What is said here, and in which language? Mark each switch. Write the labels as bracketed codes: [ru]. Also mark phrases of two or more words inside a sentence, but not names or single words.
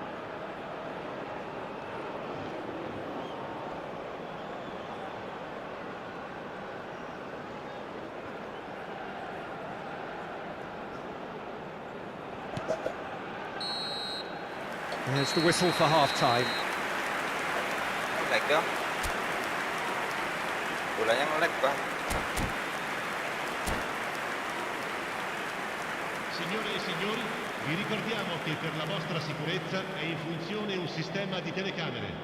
[en] There's the whistle for half-time. [id] Lag dong. Bolanya nge-lag, Bang. [it] Signore e signori, vi ricordiamo che per la vostra sicurezza è in funzione un sistema di telecamere.